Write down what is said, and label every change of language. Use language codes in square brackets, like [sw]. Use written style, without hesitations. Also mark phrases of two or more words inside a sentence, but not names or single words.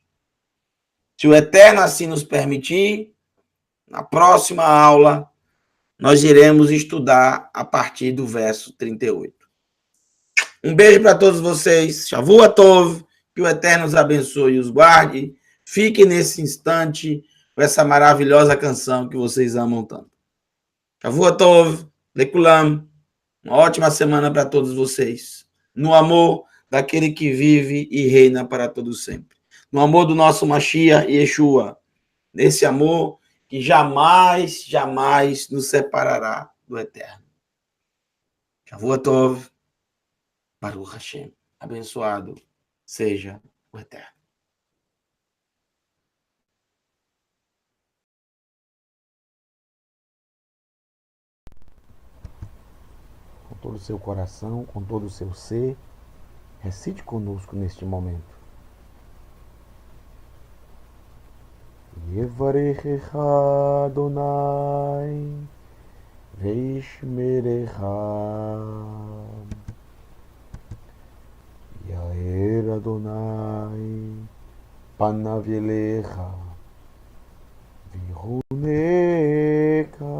[pt] Se o Eterno assim nos permitir, na próxima aula, nós iremos estudar a partir do verso 38. Um beijo para todos vocês. [he] שבוע טוב. [pt] Que o Eterno os abençoe e os guarde. Fique nesse instante com essa maravilhosa canção que vocês amam tanto. [he] שבוע טוב. לכולם. [pt] Uma ótima semana para todos vocês. No amor daquele que vive e reina para todos sempre. No amor do nosso Mashiach Yeshua. Nesse amor que jamais, jamais nos separará do Eterno. [he] שבוע טוב. ברוך השם. [pt] Abençoado seja o Eterno. Com todo o seu coração, com todo o seu ser, recite conosco neste momento. [he] יברכך אדוני וישמרך. יאר אדוני פניו אליך ויחונך.